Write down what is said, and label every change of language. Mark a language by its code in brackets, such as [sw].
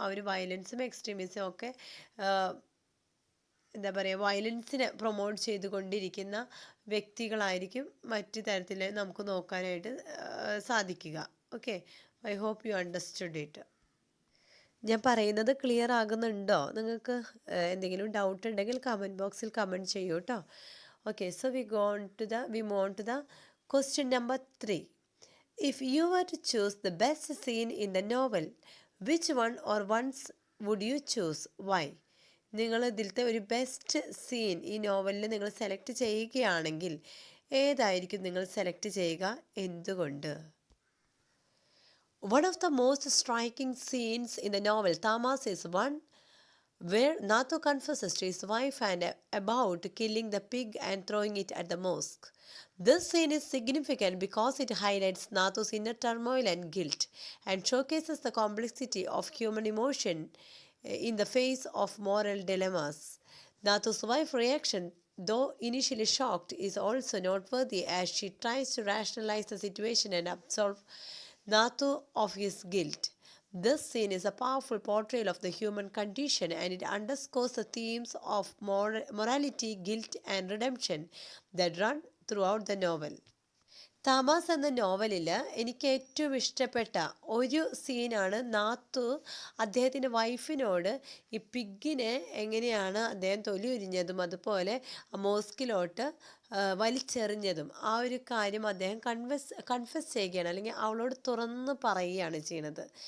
[ml] അവർ വയലൻസും എക്സ്ട്രീമിസും ഒക്കെ എന്താ പറയുക, വയലൻസിനെ പ്രൊമോട്ട് ചെയ്തുകൊണ്ടിരിക്കുന്ന വ്യക്തികളായിരിക്കും മറ്റു തരത്തിൽ നമുക്ക് നോക്കാനായിട്ട് സാധിക്കുക. Okay, [en] I hope you understood it. [ml] ഞാൻ പറയുന്നത് ക്ലിയർ ആകുന്നുണ്ടോ നിങ്ങൾക്ക്? എന്തെങ്കിലും ഡൗട്ട് ഉണ്ടെങ്കിൽ കമൻറ്റ് ബോക്സിൽ കമൻറ്റ് ചെയ്യൂ കേട്ടോ. [en] Okay, so we move on to the question number 3. If you were to choose the best scene in the novel, which one or ones would you choose? Why? [ml] നിങ്ങൾ ഇതിലത്തെ ഒരു best scene ഈ നോവലിൽ നിങ്ങൾ select ചെയ്യുകയാണെങ്കിൽ ഏതായിരിക്കും നിങ്ങൾ select ചെയ്യുക? എന്തുകൊണ്ട്? [en] One of the most striking scenes in the novel Tamas is one where Nathu confesses to his wife and about killing the pig and throwing it at the mosque. This scene is significant because it highlights Nathu's inner turmoil and guilt and showcases the complexity of human emotion in the face of moral dilemmas. Nathu's wife's reaction, though initially shocked, is also noteworthy as she tries to rationalize the situation and absolve Nathu of his guilt. This scene is a powerful portrayal of the human condition and it underscores the themes of morality, guilt, and redemption that run throughout the novel. [ml] താമാസ് എന്ന നോവലിൽ എനിക്ക് ഏറ്റവും ഇഷ്ടപ്പെട്ട ഒരു സീനാണ് നാത്തു അദ്ദേഹത്തിൻ്റെ വൈഫിനോട് ഈ പിഗിനെ എങ്ങനെയാണ് അദ്ദേഹം തൊലി ഉരിഞ്ഞതും അതുപോലെ മോസ്കിലോട്ട് വലിച്ചെറിഞ്ഞതും ആ ഒരു കാര്യം അദ്ദേഹം കൺഫസ് ചെയ്യുകയാണ്, അല്ലെങ്കിൽ അവളോട് തുറന്ന് പറയുകയാണ് ചെയ്യുന്നത്.